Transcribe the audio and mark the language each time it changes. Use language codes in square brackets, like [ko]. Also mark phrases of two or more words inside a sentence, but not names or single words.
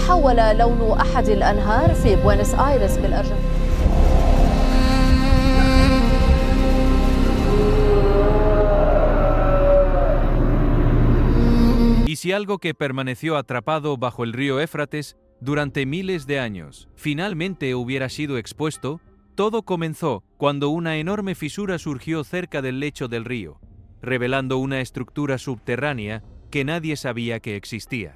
[ar] تحول لون أحد الأنهار في بوينس آيرس بالأرجنتين. [es] Y si algo que permaneció atrapado bajo el río Éufrates durante miles de años finalmente hubiera sido expuesto, todo comenzó cuando una enorme fisura surgió cerca del lecho del río, revelando una estructura subterránea que nadie sabía que existía.